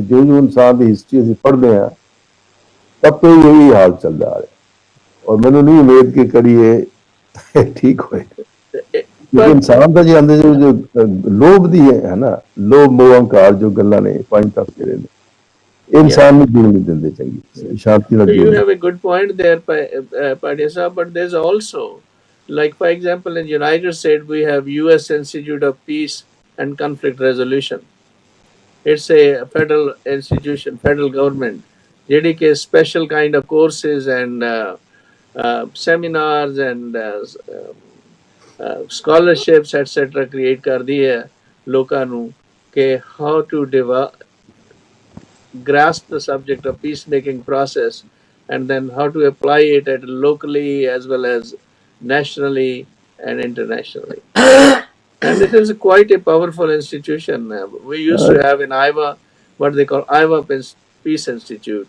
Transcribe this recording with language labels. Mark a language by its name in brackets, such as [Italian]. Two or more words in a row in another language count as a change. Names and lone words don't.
[Punjabi] ਜੋ ਇਨਸਾਨ ਦੀ ਹਿਸਟਰੀ ਅਸੀਂ ਪੜ੍ਹਦੇ ਹਾਂ ਤਬ ਤੋਂ ਹੀ ਇਹੀ ਹਾਲ ਚੱਲਦਾ ਆ ਰਿਹਾ। ਔਰ ਮੈਨੂੰ ਨਹੀਂ ਉਮੀਦ ਕਿ ਕਦੀ ਇਹ ਠੀਕ ਹੋਏ। ਇਨਸਾਨ ਦਾ ਜੇ ਅੰਦਰ ਜੋ ਲੋਭ ਦੀ ਹੈ ਨਾ, ਲੋਭ ਮੋਹ ਅਹੰਕਾਰ ਜੋ ਗੱਲਾਂ ਨੇ, ਪੰਜ ਤੱਤ ਜਿਹੜੇ ਨੇ, ਇਨਸਾਨ ਨੂੰ ਜੀਣ ਨਹੀਂ ਦਿੰਦੇ ਚੰਗੀ ਸ਼ਾਂਤੀ ਨਾਲ। [English] You have a good point there, Padesa, but there's also, like for example, in United States we have U.S. Institute of Peace and Conflict Resolution. It's a federal institution, federal government, [Punjabi] ਜਿਹੜੀ ਕਿ [English] special kind of courses and seminars and scholarships etc. create [Punjabi] ਕਰਦੀ ਹੈ ਲੋਕਾਂ ਨੂੰ ਕਿ [English] how to grasp the subject of peacemaking process and then how to apply it at locally as well as nationally and internationally. And it is quite a powerful institution. We used to have in Iowa what they call Iowa Peace Institute.